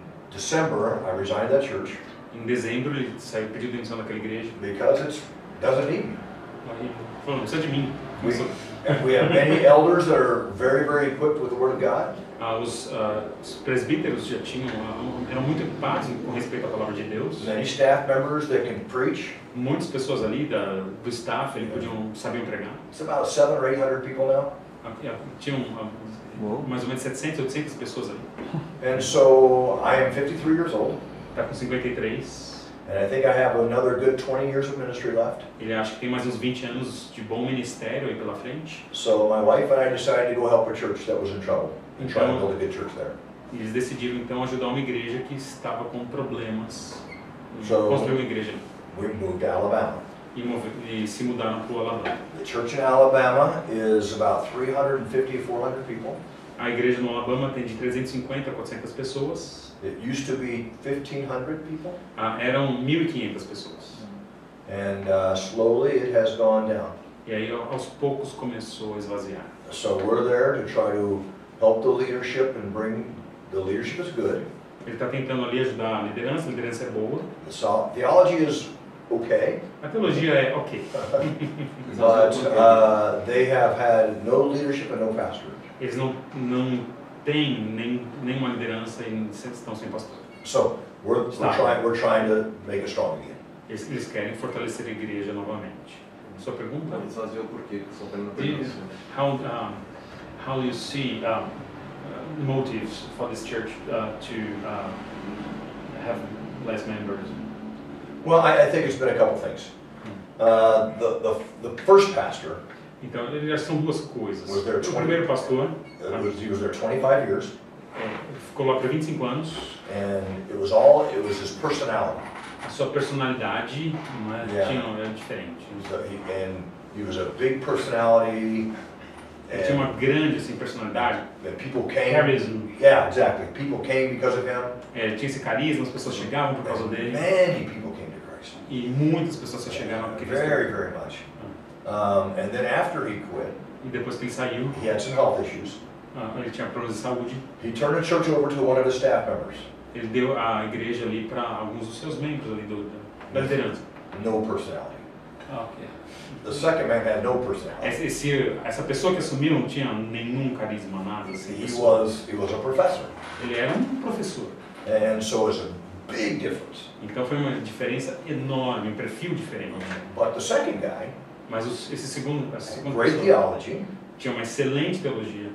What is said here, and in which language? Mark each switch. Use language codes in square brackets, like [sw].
[en] December, I resigned that church [pt] Em dezembro ele saiu, pediu demissão daquela igreja. [en] because it doesn't need me. [pt] Aí falou, não precisa de mim. [en] We have many elders that are very, very equipped with the Word of God. [pt] Os presbíteros já eram muito equipados com respeito à palavra de Deus. [en] Many staff members that can preach. [pt] Muitas pessoas ali do staff sabiam pregar. [en] It's about 700 or 800 people now. [pt] Tinham mais ou menos 700, 800 pessoas ali. [en] And so I am 53 years old. [pt] Está com 53. [en] And I think I have another good 20 years of ministry left. [pt] Ele acha que tem mais uns 20 anos de bom ministério aí pela frente. [en] So my wife and I decided to go help a church that was in trouble and try to build a good church there. [pt] Eles decidiram então ajudar uma igreja que estava com problemas. [en] So [pt] construir uma igreja. [en] We moved to Alabama. [pt] E se mudaram para o Alabama. [en] The church in Alabama is about 350 to 400 people. [pt] A igreja no Alabama tem de 350 a 400 pessoas. [en] It used to be 1,500 people. [pt] Eram 1.500 pessoas. [en] And slowly it has gone down. [pt] E aí aos poucos começou a esvaziar. [en] So we're there to try to help the leadership and bring the leadership is good. [pt] Ele está tentando ali ajudar a liderança é boa. [en] The theology is okay. [pt] A teologia é ok. [en] But they have had no leadership and no pastor. [pt] Eles não têm nenhuma liderança e estão sem pastor. [en] So we're trying to make it strong again. [pt] Eles querem fortalecer a igreja novamente. Sua pergunta? Esvaziou por quê? [en] How do you see motives for this church to have less members? Well, I think it's been a couple things. The first pastor. [pt] Então, já são duas coisas. O primeiro pastor, [en] he was there 25 years. [pt] Ficou lá por 25 anos. [en] And it was his personality. [pt] A sua personalidade era diferente. [en] And he was a big personality. [pt] Ele tinha uma grande personalidade. [en] And people came. Charism. Yeah, exactly. People came because of him. [pt] Ele tinha esse carisma, as pessoas chegavam por causa dele. [en] Many people came to Christ. [pt] E muitas pessoas se chegaram porque [en] very, very much. And then after he quit, [pt] e depois que ele saiu, [en] he had some health issues. [pt] Ele tinha problemas de saúde. [en] He turned the church over to one of his staff members. [pt] Ele deu a igreja ali para alguns dos seus membros ali da liderança. [en] No personality. Okay. The second man had no personality. [pt] Essa pessoa que assumiu não tinha nenhum carisma, nada assim. [en] He was a professor. [pt] Ele era professor. [en] And so it's a big difference. [pt] Então foi uma diferença enorme, um perfil diferente. [en] But the second guy, [pt] mas esse segundo [en] great theology, [pt] tinha uma excelente teologia.